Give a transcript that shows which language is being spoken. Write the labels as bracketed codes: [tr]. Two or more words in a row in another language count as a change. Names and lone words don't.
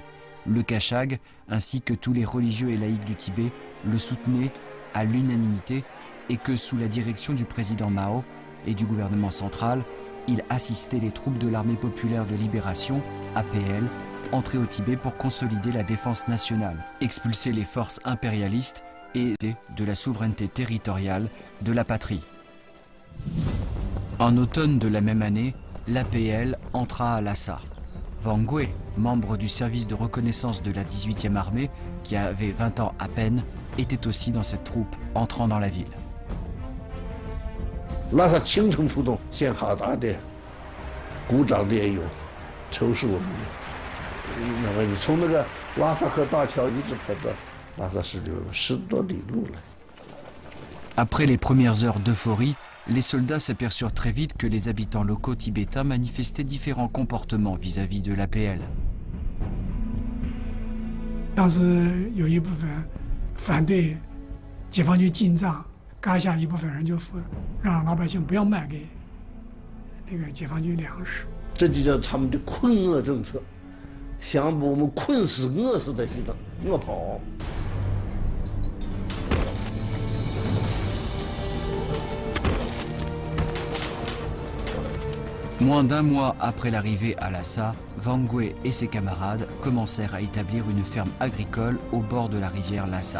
[fr] Le Kashag, ainsi que tous les religieux et laïcs du Tibet, le soutenaient à l'unanimité et que sous la direction du président Mao et du gouvernement central, il assistait les troupes de l'Armée populaire de libération, APL, entrées au Tibet pour consolider la défense nationale, expulser les forces impérialistes et de la souveraineté territoriale de la patrie. En automne de la même année, l'APL entra à Lhasa. Wang Gui, membre du service de reconnaissance de la 18e armée, qui avait 20 ans à peine, était aussi dans cette troupe entrant dans la ville. [zh] 拉萨倾城出动，献哈达的、鼓掌的也有，仇视我们的。那么你从那个拉萨河大桥一直跑到拉萨市里10多里路了。 [fr] Après les premières heures d'euphorie, les soldats s'aperçurent très vite que les habitants locaux tibétains manifestaient différents comportements vis-à-vis de l'APL. [zh] 当时有一部分反对解放军进藏，嘎下一部分人就让老百姓不要卖给那个解放军粮食。这就叫他们的困饿政策，想把我们困死、饿死在西藏，饿跑。 [fr] Moins d'un mois après l'arrivée à Lhasa, Wang Gui et ses camarades commencèrent à établir une ferme agricole au bord de la rivière Lhasa.